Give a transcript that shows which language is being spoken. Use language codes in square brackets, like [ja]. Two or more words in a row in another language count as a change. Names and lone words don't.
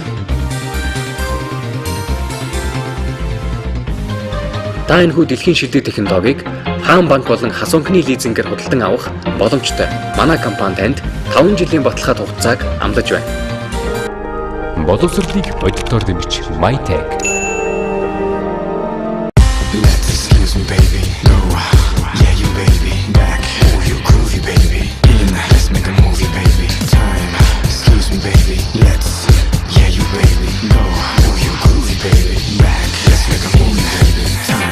[mn] Та энэхүү дэлхийн шилдэг технологиг хаан банк болон хасуунхны лизингээр худалдан авах боломжтой. Манай компани танд 5 жилийн баталгаат хугацааг амлаж байна. Боловсролыг бодитоор дэмжих MyTech. [en] Excuse me baby, go. Yeah you baby, back. Oh you groovy baby. In, let's make a movie baby. Time. Excuse me baby, let's. Yeah you baby, go. Oh you groovy baby, back. Let's make a movie baby. Time.